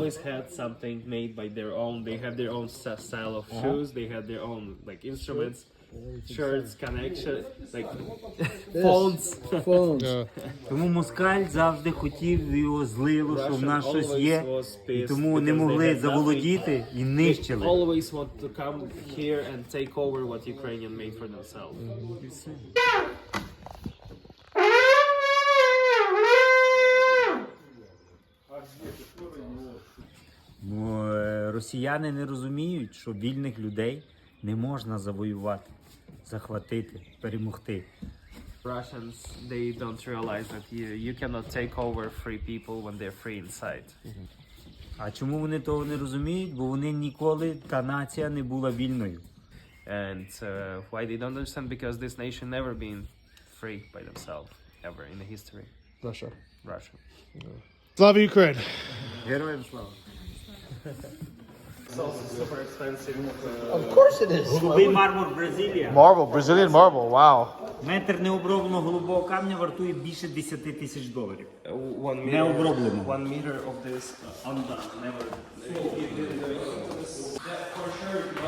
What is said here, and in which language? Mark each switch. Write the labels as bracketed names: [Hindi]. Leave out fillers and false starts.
[English] always had something made by their own. They have their own style of shoes. They had their own like instruments, shirts, connection, like phones. Yeah. [Ukrainian] Тому москаль завжди хотів, його злило, що в нас щось є, і тому не могли заволодіти і нищили. [English] Always want to come here and take over what Ukrainian made for themselves. [Ukrainian] Росіяни не розуміють, що вільних людей не можна завоювати, захватити, перемогти. [English] Russians, they don't realize that you cannot take over free people when they're free inside. [Ukrainian] А чому вони того не розуміють? Бо вони ніколи, та нація не була вільною. [English] And why they don't understand? Because this nation never been free by themselves ever in the history. Russia. Russia. [Ukrainian] Slava Ukraine. Героям слава! [English] It's also super expensive. Of course it is. [Ukrainian] Голубий мармур Бразилія. [English] Marble. Brazilian marble. Wow. [Ukrainian] Метр необробленого голубого камня вартує більше 10 тисяч доларів. [English] 1 [Ukrainian] Не оброблено. [English] 1 meter of this undone, never. For sure,